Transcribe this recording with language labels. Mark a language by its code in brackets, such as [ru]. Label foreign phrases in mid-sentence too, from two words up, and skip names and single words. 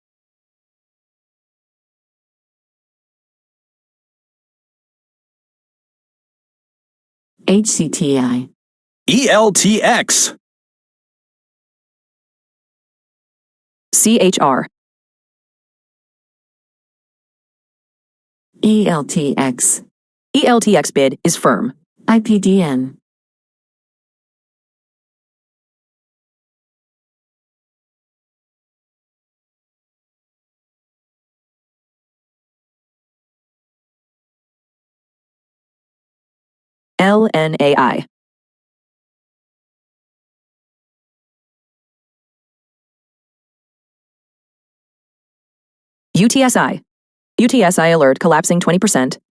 [en] HCTI, ELTX, CHR, ELTX, ELTX bid is firm. IPDN, LNAI, UTSI, UTSI alert collapsing 20%.